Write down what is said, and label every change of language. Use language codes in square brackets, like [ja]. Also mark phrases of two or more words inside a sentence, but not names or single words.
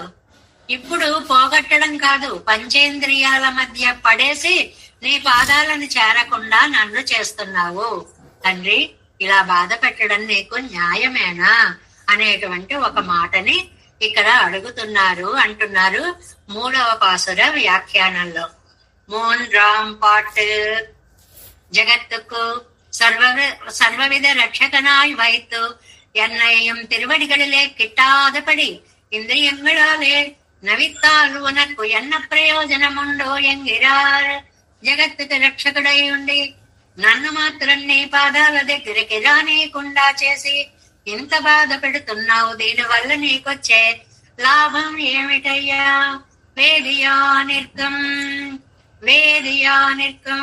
[te] ఇప్పుడు పోగొట్టడం కాదు, పంచేంద్రియాల మధ్య పడేసి నీ పాదాలను చేరకుండా నన్ను చేస్తున్నావు. తండ్రి, ఇలా బాధ పెట్టడం నీకు న్యాయమేనా అనేటువంటి ఒక మాటని ఇక్కడ అడుగుతున్నారు అంటున్నారు 3వ పాసుర వ్యాఖ్యానంలో. [ta] மூன்றாம் பாட் ஜகத்துக்கு சர்வவித ரட்சகனாய் வைத்து என்னையும் திருவடிகளிலே கிட்டாதபடி இந்திரியங்களாலே நவித்தால் உனக்கு என்ன பிரயோஜனம் உண்டோ என்கிறார். [te] జగత్తుకు రక్షకుడై ఉండి నన్ను మాత్రం నీ పాదాల దగ్గరికి రానీయకుండా చేసి ఇంత బాధ పెడుతున్నావు. దీనివల్ల నీకొచ్చే లాభం ఏమిటయ్యా? వేదియానిర్గం వేదియానిర్గం.